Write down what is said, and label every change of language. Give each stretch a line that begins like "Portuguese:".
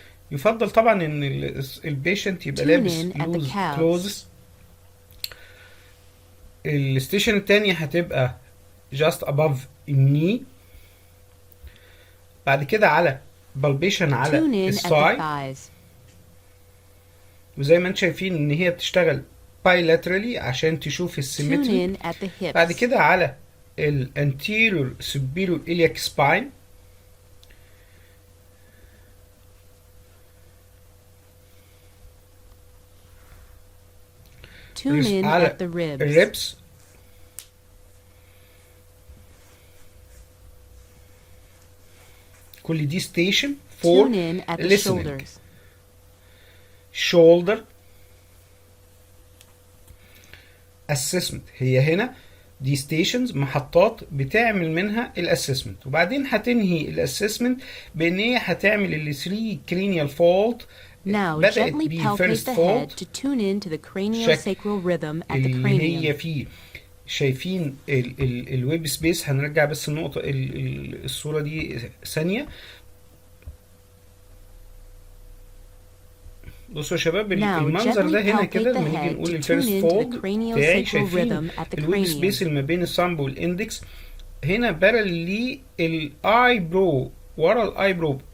Arabic: يفضل طبعا ان البيشنت يبقى لابس لوز كلوزز. الستيشن التانية هتبقى just above knee. بعد كده على بالبيشن على الثاي. وزي ما انتم شايفين ان هي بتشتغل bilaterally عشان تشوف السيمتري. بعد كده على الانتيريور سوبيريور إلياك سباين.
English: Tune in at the ribs.
Arabic: كل دي station for
English: Tune in at the shoulders. shoulder assessment.
Arabic: هي هنا دي stations محطات بتعمل منها الاسسمنت وبعدين هتنهي الاسسمنت بان هي هتعمل ال 3 cranial fold.
English: Now gently palpate the head to tune in to the craniosacral rhythm at the cranium.
Arabic: هي في شايفين الويب سبيس. هنرجع بس النقطة الصورة دي ثانية. بصوا يا شباب المنظر ده هنا كده لما نيجي نقول الفيرست فولد بتاعي شايفين الويب سبيس اللي ما بين الثامب والاندكس هنا بارل للاي برو ورا الاي برو.